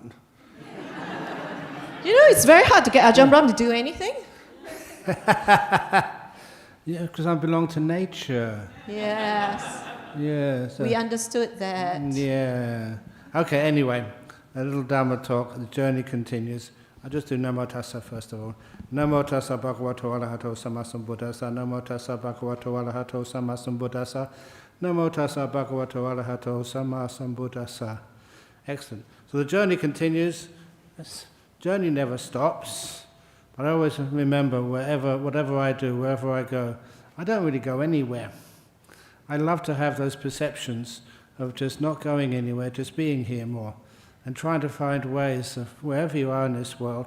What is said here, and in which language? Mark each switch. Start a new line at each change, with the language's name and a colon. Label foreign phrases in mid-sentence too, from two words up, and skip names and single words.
English: You know, it's very hard to get Ajahn Brahm to do anything. Yeah, because I belong to nature. Yes. Yeah. So, we understood that. Yeah. Okay, anyway, a little Dhamma talk. The journey continues. I'll just do
Pali: Namo Tassa
English: first of all.
Pali: Namo Tassa Bhagavato Arahato Sammasambuddhassa. Namo Tassa Bhagavato Arahato Sammasambuddhassa. Namo Tassa Bhagavato Arahato Sammasambuddhassa.
English: Excellent. So the journey continues. This journey never stops. But I always remember whatever I do, wherever I go, I don't really go anywhere. I love to have those perceptions of just not going anywhere, just being here more, and trying to find ways of wherever you are in this world.